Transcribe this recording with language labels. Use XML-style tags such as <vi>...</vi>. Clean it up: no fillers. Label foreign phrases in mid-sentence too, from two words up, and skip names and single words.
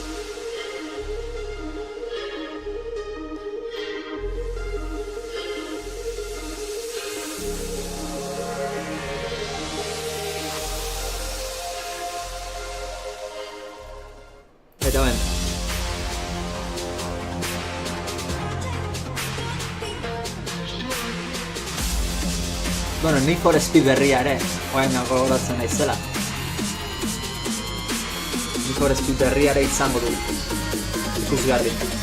<eu>Eta ben. Need for Speed berria ere, oain gogoratzen naizela. Need for Speed berria ere izango du. Ikusgarri.</eu>